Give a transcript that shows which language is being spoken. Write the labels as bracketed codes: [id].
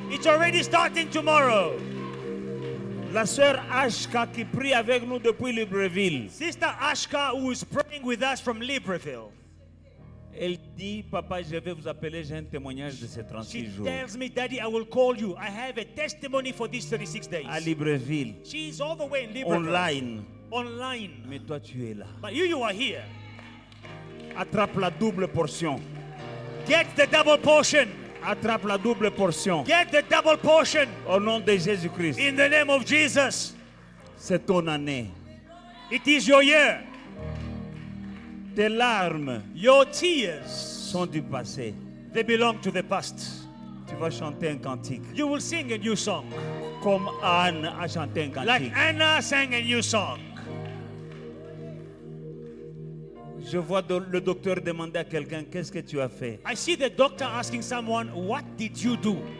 [en] It's already starting tomorrow. [fr] La sœur Ashka qui prie avec nous depuis Libreville. [en] Sister Ashka, who is praying with us from Libreville, [fr] Elle dit, papa, je vais vous appeler, j'ai un témoignage de ces [en] she [fr] 36 jours. [en] tells me, Daddy, I will call you. I have a testimony for these 36 days. [fr] À Libreville, [en] She's all the way in Libreville. online. Online. [fr] Mais toi, tu es là. [en] But you are here. [fr] Attrape la double portion. [en] Get the double portion. [fr] Attrape la double portion. [en] Get the double portion. [fr] Au nom de Jésus-Christ. [en] In the name of Jesus. [fr] C'est ton année. [en] It is your year. [fr] Tes larmes [en] Your tears, [fr] sont du passé. [en] They belong to the past. [fr] Tu vas chanter un cantique. [en] You will sing a new song. [fr] Comme Anne a chanté un [en] Like [fr] cantique. [en] Anna sang a new song. [fr] Je vois le docteur demander à quelqu'un, qu'est-ce que tu as fait? [en] I see the doctor asking someone, what did you do?